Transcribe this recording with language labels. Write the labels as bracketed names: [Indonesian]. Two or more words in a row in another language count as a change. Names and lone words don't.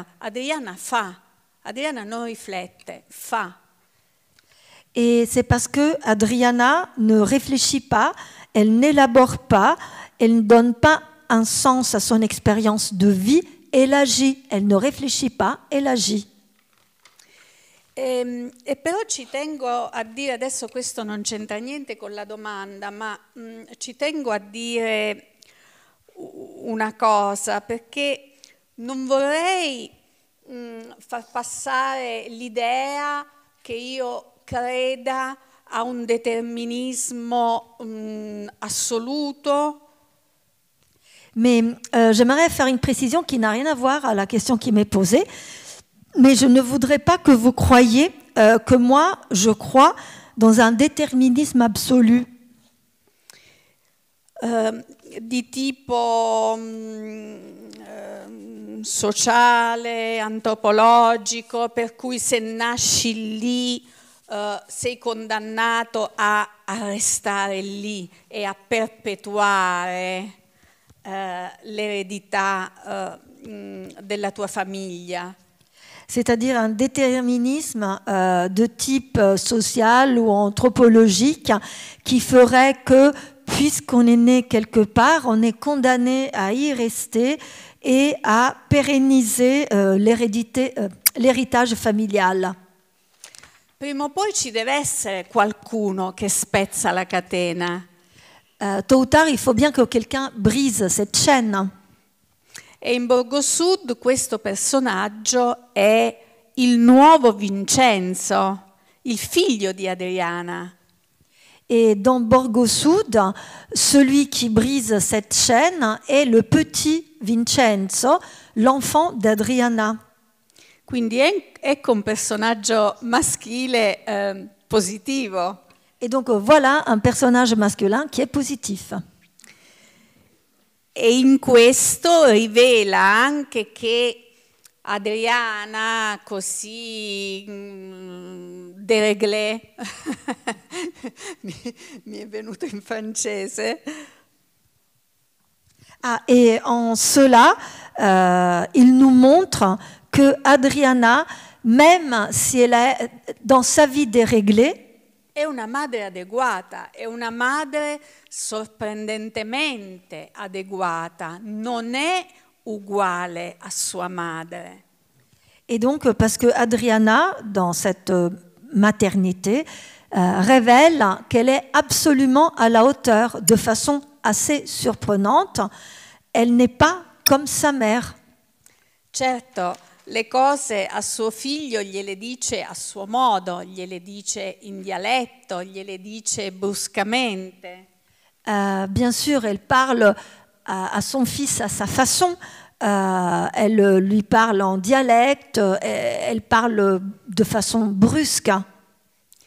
[Italian] Adriana fa, Adriana non riflette, fa. [French] Et c'est parce que Adriana ne réfléchit pas, elle n'élabore pas, elle ne donne pas un sens à son expérience de vie, elle agit, elle ne réfléchit pas, elle agit. [Italian] E però ci tengo a dire, adesso questo non c'entra niente con la domanda, ma ci tengo a dire una cosa, perché non vorrei far passare l'idea che io creda a un determinismo assoluto. [French] Mais j'aimerais faire une précision qui n'a rien à voir à la question qui m'est posée. Mais je ne voudrais pas que vous croyiez que moi, je crois dans un déterminisme absolu. [Italian] Di tipo sociale, antropologico, per cui se nasci lì sei condannato a restare lì e a perpetuare l'eredità della tua famiglia. [French] C'est-à-dire un déterminisme de type social ou anthropologique qui ferait que, puisqu'on est né quelque part, on est condamné à y rester et à pérenniser l'héritage familial. [Italian] Prima o poi ci deve essere qualcuno che spezza la catena. [French] Tôt ou tard, il faut bien que quelqu'un brise cette chaîne. [Italian] E in Borgo Sud questo personaggio è il nuovo Vincenzo, il figlio di Adriana. [French] Et dans Borgo Sud, celui qui brise cette chaîne est le petit Vincenzo, l'enfant d'Adriana. [Italian] Quindi ecco un personaggio maschile positivo. [French] Et donc voilà un personnage masculin qui est positif. [Italian] E in questo rivela anche che Adriana, così déréglée, mi è venuto in francese. [French] Ah, et en cela, il nous montre que Adriana, même si elle est dans sa vie déréglée, [Italian] È una madre adeguata, è una madre sorprendentemente adeguata, non è uguale a sua madre. [French] Et donc, parce que Adriana, dans cette maternité, révèle qu'elle est absolument à la hauteur, de façon assez surprenante. Elle n'est pas comme sa mère. [Italian] Certo, le cose a suo figlio gliele dice a suo modo, gliele dice in dialetto, gliele dice bruscamente. [French] Bien sûr, elle parle à son fils à sa façon. Elle lui parle en dialecte, elle parle de façon brusque.